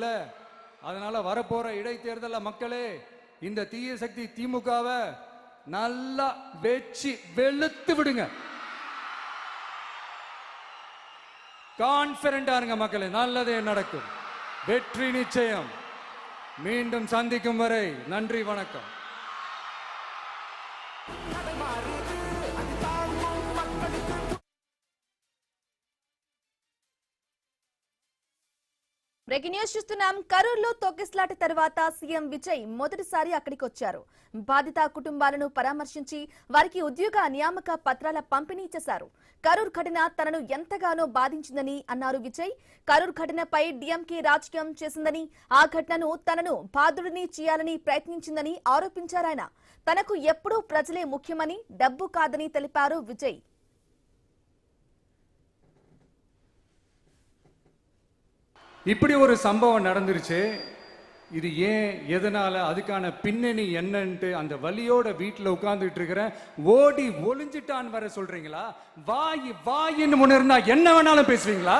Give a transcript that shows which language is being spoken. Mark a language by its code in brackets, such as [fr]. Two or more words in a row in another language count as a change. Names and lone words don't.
[ta] அதனால வரப்போற இடைத்தேர்தல மக்களே, இந்த தீய சக்தி திமுகவை நல்லா வெச்சு வெளுத்து விடுங்க. கான்பிடண்டா இருங்க மக்களே, நல்லதே நடக்கும், வெற்றி நிச்சயம். மீண்டும் சந்திக்கும் வரை நன்றி, வணக்கம். [en] breaking news [te] చూస్తున్నాం. కరూర్లో తొక్కిసలాట తర్వాత సీఎం విజయ్ మొదటిసారి అక్కడికి వచ్చారు. బాధిత కుటుంబాలను పరామర్శించి వారికి ఉద్యోగ నియామక పత్రాల పంపిణీ చేశారు. కరూర్ ఘటన తనను ఎంతగానో బాధించిందని అన్నారు విజయ్. కరూర్ ఘటనపై డీఎంకే రాజకీయం చేసిందని, ఆ ఘటనను తనను బాధితుడిని చేయాలని ప్రయత్నించిందని ఆరోపించారు ఆయన. తనకు ఎప్పుడూ ప్రజలే ముఖ్యమని, డబ్బు కాదని తెలిపారు విజయ్. [ta] இப்படி ஒரு சம்பவம் நடந்துருச்சு. இது ஏன், எதனால, அதுக்கான பின்னணி என்னன்ட்டு அந்த வலியோட வீட்டில் உட்கார்ந்துட்டு இருக்கிற ஓடி ஒளிஞ்சிட்டான்னு வர சொல்றீங்களா? வாய் வாயின்னு முன்ன இருந்தா என்ன வேணாலும் பேசுவீங்களா?